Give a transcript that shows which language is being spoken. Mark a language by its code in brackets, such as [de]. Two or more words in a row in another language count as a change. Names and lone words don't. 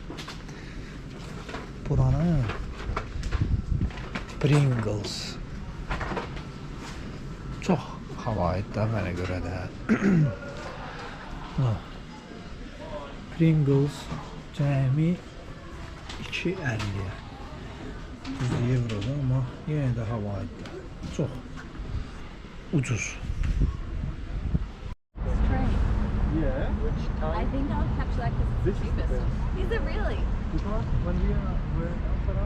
[az] Buranın Pringles çox havaydı da mənə görə də. Pringles cəmi 2.50'ye 100 euroda, amma yenə də havaydı. Çox ucuz. [en] Yeah. Which time? I think I'll capture that because it's the cheapest. Is it really? Because when we were in Amsterdam,